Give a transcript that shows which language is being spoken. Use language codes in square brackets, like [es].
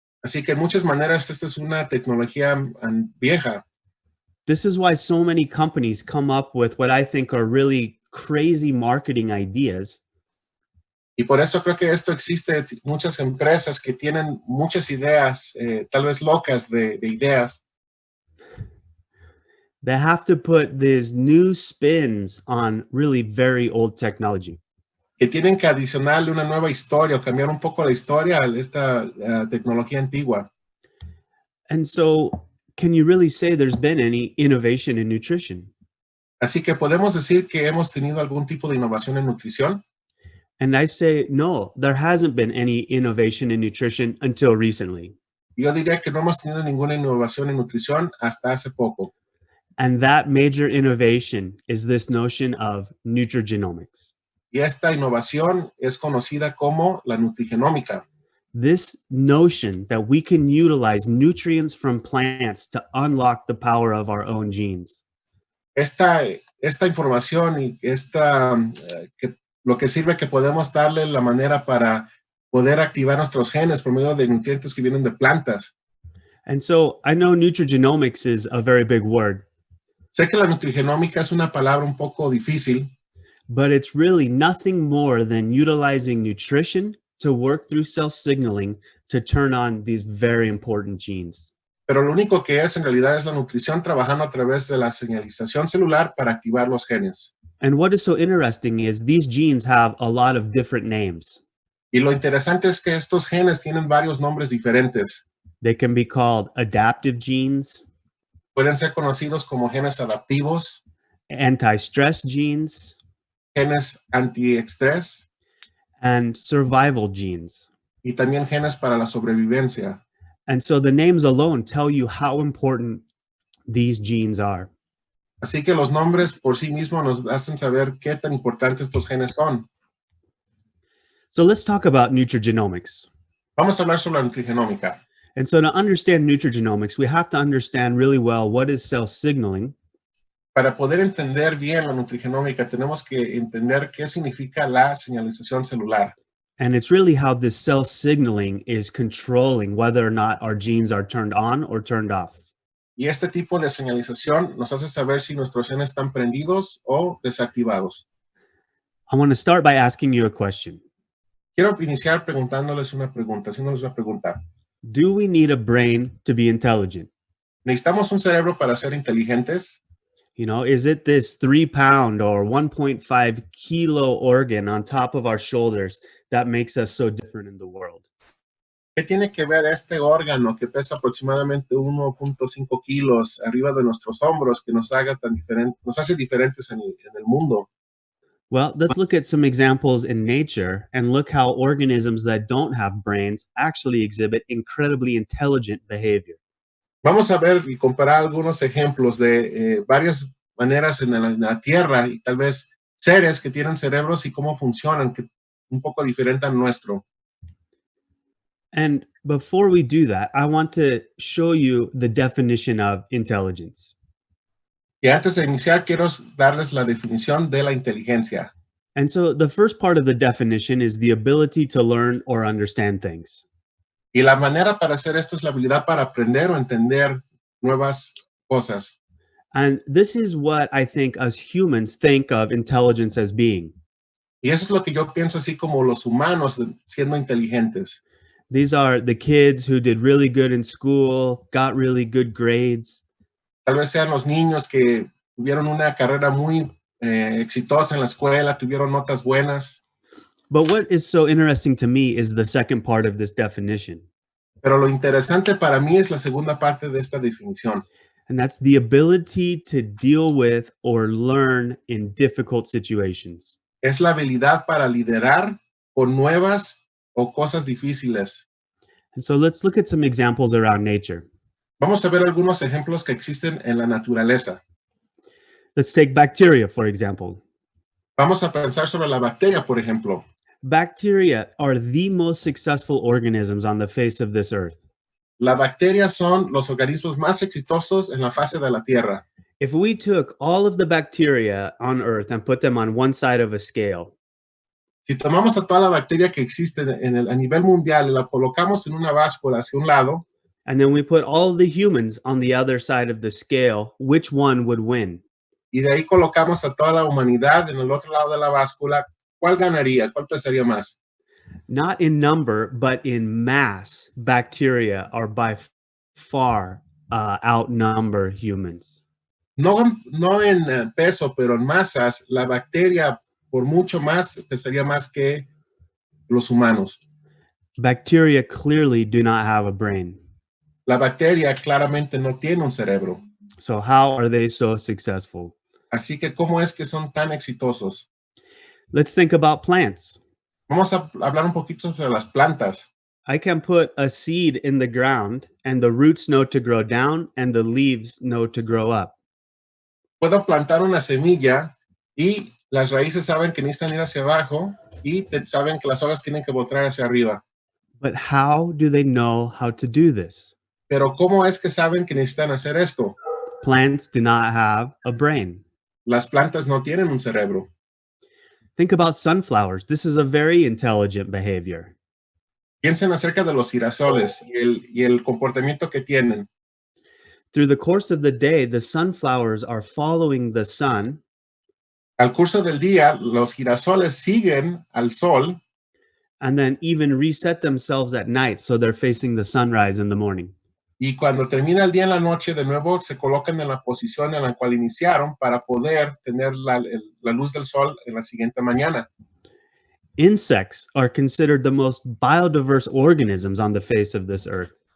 [es] Así que en muchas maneras esta es una tecnología vieja. [en] This is why so many companies come up with what I think are really crazy marketing ideas. [es] Y por eso creo que esto existe muchas empresas que tienen muchas ideas, tal vez locas de ideas. [en] They have to put these new spins on really very old technology. [es] Que tienen que adicionarle una nueva historia o cambiar un poco la historia a esta tecnología antigua. [en] And so, can you really say there's been any innovation in nutrition? [es] Así que podemos decir que hemos tenido algún tipo de innovación en nutrición. [en] And I say, no, there hasn't been any innovation in nutrition until recently. [es] Yo diría que no hemos tenido ninguna innovación en nutrición hasta hace poco. [en] And that major innovation is this notion of nutrigenomics. [es] Y esta innovación es conocida como la nutrigenómica. [en] This notion that we can utilize nutrients from plants to unlock the power of our own genes. [es] Esta información y que lo que sirve que podemos darle la manera para poder activar nuestros genes por medio de nutrientes que vienen de plantas. [en] And so I know nutrigenomics is a very big word, [es] Sé que la nutrigenómica es una palabra un poco difícil, [en] but it's really nothing more than utilizing nutrition to work through cell signaling to turn on these very important genes. [es] pero lo único que es en realidad es la nutrición trabajando a través de la señalización celular para activar los genes. [en] And what is so interesting is these genes have a lot of different names. [es] Y lo interesante es que estos genes tienen varios nombres diferentes. [en] They can be called adaptive genes, [es] Pueden ser conocidos como genes adaptivos, [en] anti-stress genes, [es] genes antiestrés [en] and survival genes. [es] y también genes para la sobrevivencia. [en] And so the names alone tell you how important these genes are. [es] Así que los nombres por sí mismos nos hacen saber qué tan importantes estos genes son. [en] So let's talk about nutrigenomics. [es] Vamos a hablar sobre la nutrigenómica. [en] And so to understand nutrigenomics, we have to understand really well what is cell signaling. [es] Para poder entender bien la nutrigenómica, tenemos que entender qué significa la señalización celular. [en] And it's really how this cell signaling is controlling whether or not our genes are turned on or turned off. [es] Y este tipo de señalización nos hace saber si nuestros genes están prendidos o desactivados. [en] I want to start by asking you a question. [es] Quiero iniciar preguntándoles una pregunta, haciéndoles una pregunta. [en] Do we need a brain to be intelligent? [es] ¿Necesitamos un cerebro para ser inteligentes? [en] You know, is it this 3-pound or 1.5 kilo organ on top of our shoulders that makes us so different in the world? [es] ¿Qué tiene que ver este órgano que pesa aproximadamente 1.5 kilos arriba de nuestros hombros que nos hace diferentes en el mundo? [en] Well, let's look at some examples in nature and look how organisms that don't have brains actually exhibit incredibly intelligent behavior. [es] Vamos a ver y comparar algunos ejemplos de varias maneras en la Tierra y tal vez seres que tienen cerebros y cómo funcionan, que un poco diferente al nuestro. [en] And before we do that, I want to show you the definition of intelligence. [es] Y antes de iniciar, quiero darles la definición de la inteligencia. [en] And so the first part of the definition is the ability to learn or understand things. [es] Y la manera para hacer esto es la habilidad para aprender o entender nuevas cosas. [en] And this is what I think us humans think of intelligence as being. [es] Y eso es lo que yo pienso así como los humanos siendo inteligentes. [en] These are the kids who did really good in school, got really good grades. [es] Tal vez sean los niños que tuvieron una carrera muy exitosa en la escuela, tuvieron notas buenas. [en] But what is so interesting to me is the second part of this definition. [es] Pero lo interesante para mí es la segunda parte de esta definición. [en] And that's the ability to deal with or learn in difficult situations. [es] Es la habilidad para liderar con nuevas o cosas difíciles. [en] And so let's look at some examples around nature. [es] Vamos a ver algunos ejemplos que existen en la naturaleza. [en] Let's take bacteria, for example. [es] Vamos a pensar sobre la bacteria, por ejemplo. [en] Bacteria are the most successful organisms on the face of this earth. [es] Las bacterias son los organismos más exitosos en la fase de la Tierra. [en] If we took all of the bacteria on earth and put them on one side of a scale, [es] Si tomamos a toda la bacteria que existe a nivel mundial y la colocamos en una báscula hacia un lado, [en] and then we put all of the humans on the other side of the scale, which one would win? [es] y de ahí colocamos a toda la humanidad en el otro lado de la báscula, ¿cuál ganaría? ¿Cuál pesaría más? [en] Not in number, but in mass, bacteria are by far outnumber humans. [es] No en peso, pero en masas, la bacteria por mucho más pesaría más que los humanos. [en] Bacteria clearly do not have a brain. [es] La bacteria claramente no tiene un cerebro. [en] So how are they so successful? [es] Así que, ¿cómo es que son tan exitosos? [en] Let's think about plants. [es] Vamos a hablar un poquito sobre las plantas. [en] I can put a seed in the ground and the roots know to grow down and the leaves know to grow up. [es] Puedo plantar una semilla y las raíces saben que necesitan ir hacia abajo y saben que las hojas tienen que botar hacia arriba. [en] But how do they know how to do this? [es] Pero ¿cómo es que saben que necesitan hacer esto? [en] Plants do not have a brain. [es] Las plantas no tienen un cerebro. [en] Think about sunflowers. This is a very intelligent behavior. [es] Piensen acerca de los girasoles y el comportamiento que tienen. [en] Through the course of the day, the sunflowers are following the sun, [es] Al curso del día, los girasoles siguen al sol [en] and then even reset themselves at night so they're facing the sunrise in the morning. [es] y cuando termina el día en la noche, de nuevo se colocan en la posición en la cual iniciaron para poder tener la luz del sol en la siguiente mañana. [en] Insects are considered the most biodiverse organisms on the face of this earth.